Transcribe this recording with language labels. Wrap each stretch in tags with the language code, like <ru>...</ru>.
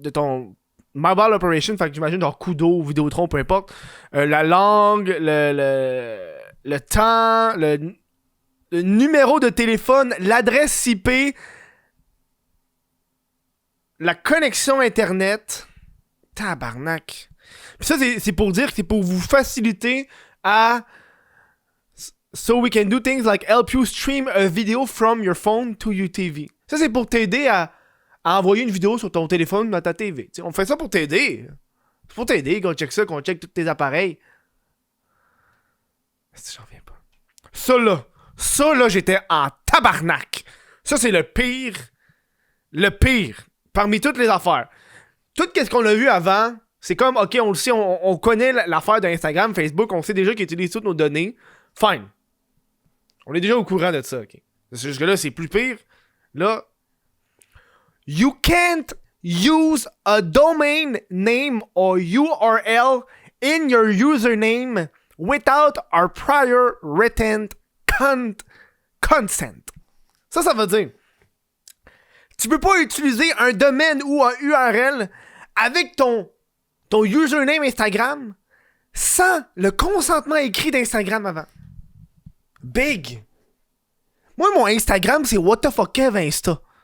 <fr>de ton mobile operation, fait que j'imagine genre Kudo, Vidéotron, peu importe, la langue, le temps, le numéro de téléphone, l'adresse IP, la connexion internet. Tabarnak. Puis ça, c'est pour dire que c'est pour vous faciliter à...</fr> <en>So we can do things like help you stream a video from your phone to your TV.</en> <fr>Ça, c'est pour t'aider à envoyer une vidéo sur ton téléphone dans ta TV. T'sais, on fait ça pour t'aider. C'est pour t'aider qu'on check ça, qu'on check tous tes appareils. J'en reviens pas. Ça là, j'étais en tabarnak. Ça, c'est le pire. Le pire. Parmi toutes les affaires. Tout ce qu'on a vu avant, c'est comme, ok, on le sait, on connaît l'affaire d'Instagram, Facebook, on sait déjà qu'ils utilisent toutes nos données. Fine. On est déjà au courant de ça, ok. Jusque-là, c'est plus pire.</fr> <en>Là, you can't use a domain name or URL in your username without our prior written consent.</en> <fr>Ça veut dire, tu peux pas utiliser un domaine ou un URL avec ton username Instagram sans le consentement écrit d'Instagram avant. Big. Moi, mon Instagram, c'est What the fuck Kev Insta.</fr>